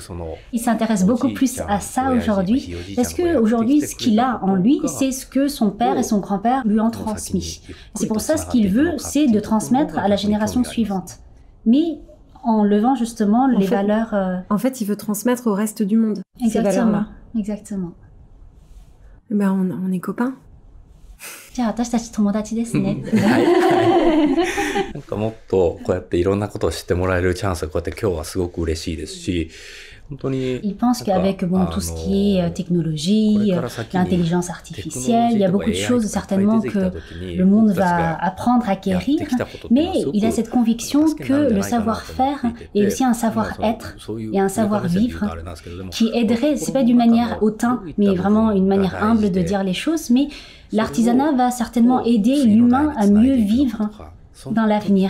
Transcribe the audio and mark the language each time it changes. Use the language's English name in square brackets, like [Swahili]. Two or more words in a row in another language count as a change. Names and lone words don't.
[French] Il s'intéresse beaucoup plus à ça aujourd'hui, parce qu'aujourd'hui, ce qu'il a en lui, c'est ce que son père et son grand-père lui ont transmis. C'est pour ça, ce qu'il veut, c'est de transmettre à la génération suivante. Mais en levant justement les valeurs... En fait, il veut transmettre au reste du monde, ces valeurs-là. Exactement. Ben, on est copains. [Japanese] じゃあ私たち友達ですね。なんかもっとこうやっていろんなことを知ってもらえるチャンスがこうやって今日はすごく嬉しいですし、 [French] Il pense qu'avec tout ce qui est technologie, l'intelligence artificielle, il y a beaucoup de choses certainement que le monde va apprendre à acquérir, mais il a cette conviction que le savoir-faire est aussi un savoir-être et un savoir-vivre qui aiderait, c'est pas d'une manière hautaine, mais vraiment une manière humble de dire les choses, mais l'artisanat va certainement aider l'humain à mieux vivre dans l'avenir.